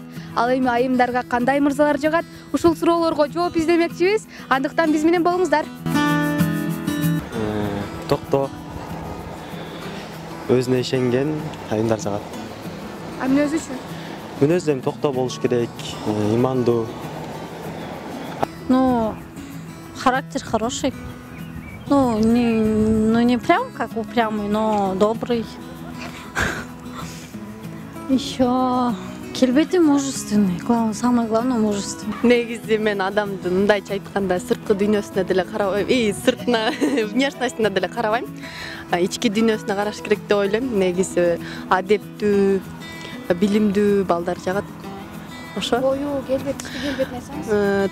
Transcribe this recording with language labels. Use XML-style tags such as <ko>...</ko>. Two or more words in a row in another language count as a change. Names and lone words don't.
<ky>Ал эми айымдарга кандай мырзалар жагат? Ушул суроолорго жооп издемекчибиз. Андыктан биз менен болуңуздар. Токто. Өзүнө ишенген айымдар жагат. А мүнөзү үчүн? Мүнөзү эми токто болуш керек, имандуу.</ky> <ru>Ну, характер хороший. Ну, не прям как упрямый, но добрый. Еще келбети мужественный. Самое главное мужественный.</ru> <ky>Негизи мен адамдын мындайча айтканда сырткы дүйнөсүнө деле карабайм, сыртына внешностуна деле карабайм. Ички дүйнөсүнө караш керек деп ойлойм. Негизи адептүү, билимдүү балдар жагат. Ошо. Бою, келбети, тышкы келбетин айтсаңыз.</ky>